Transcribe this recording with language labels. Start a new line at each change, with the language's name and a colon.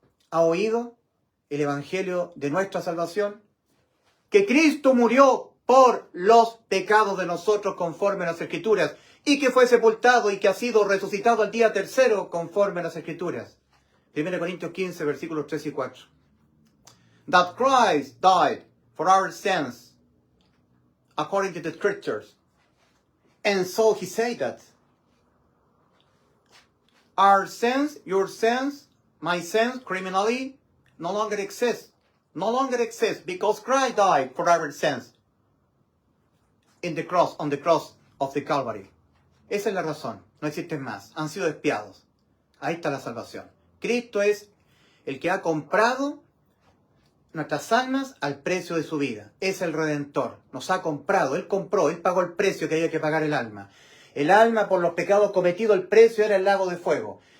Spanish: ¿Ha oído el evangelio de nuestra salvación? Que Cristo murió por los pecados de nosotros conforme a las Escrituras, y que fue sepultado y que ha sido resucitado al día tercero conforme a las Escrituras. 1 Corintios 15, versículos 3 y 4.
English: That Christ died for our sins, according to the Scriptures. And so he said that our sins, your sins, my sins, criminally, no longer exist. No longer exist because Christ died for our sins in the cross, on the cross of the Calvary.
Spanish: Esa es la razón. No existen más. Han sido expiados. Ahí está la salvación. Cristo es el que ha comprado nuestras almas al precio de su vida. Es el Redentor. Nos ha comprado. Él compró. Él pagó el precio que había que pagar el alma. El alma por los pecados cometidos, el precio era el lago de fuego.